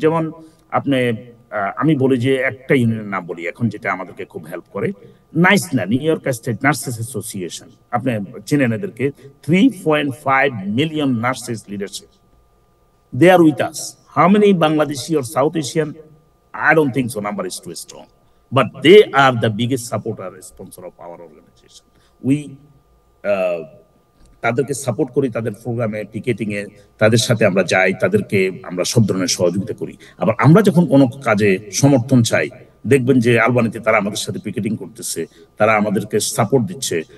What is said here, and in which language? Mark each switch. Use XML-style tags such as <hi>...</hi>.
<bn>যেমন আপনি আমি বলি যে একটা ইউনিয়নের নাম বলি এখন, যেটা আমাদেরকে খুব হেল্প করে, নাইসনা, new York state nurses association. আপনি চেনেন এদেরকে, 3.5 million nurses leadership,</bn> <en>They are with us. How many Bangladeshi or South Asian? I don't think so, number is too strong, but they are the biggest supporter sponsor of our organization. We</en> <bn>তাদেরকে support করি, তাদের প্রোগ্রামে, picketing এ তাদের সাথে আমরা যাই, তাদেরকে আমরা সব ধরনের সহযোগিতা করি। আবার আমরা যখন কোনো কাজে সমর্থন চাই, দেখবেন যে আলবানিতে তারা আমাদের সাথে পিকেটিং করতেছে, তারা আমাদেরকে সাপোর্ট দিচ্ছে।</bn>